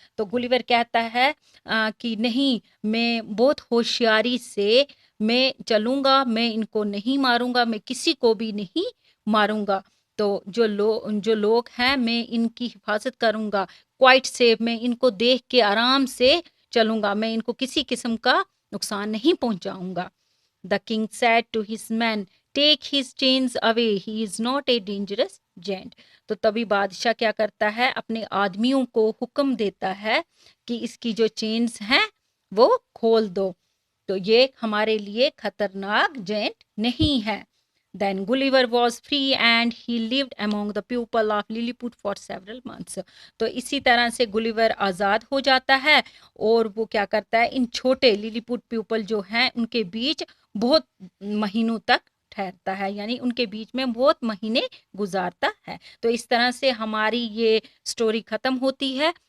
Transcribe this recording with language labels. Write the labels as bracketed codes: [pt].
[hi] तो गुलिवर कहता है कि नहीं, मैं बहुत होशियारी से मैं चलूंगा, मैं इनको नहीं मारूंगा, मैं किसी को भी नहीं मारूंगा। तो जो लोग हैं मैं इनकी हिफाजत करूंगा, [en] quite safe, [hi] मैं इनको देख के आराम से चलूंगा, मैं इनको किसी किस्म का नुकसान नहीं पहुंचाऊंगा। [en] The king said to his men, "Take his chains away. He is not a dangerous giant." [hi] तो तभी बादशाह क्या करता है, अपने आदमियों को हुक्म देता है कि इसकी जो चेन्स हैं वो खोल दो, तो ये हमारे लिए खतरनाक जेंट नहीं है। [en] Then Gulliver was free and he lived among the people of Lilliput for several months. [hi] तो इसी तरह से गुलिवर आज़ाद हो जाता है, और वो क्या करता है, इन छोटे लिलीपुट पीपल जो हैं उनके बीच बहुत महीनों तक ठहरता है, यानी उनके बीच में बहुत महीने गुजारता है। तो इस तरह से हमारी ये स्टोरी खत्म होती है।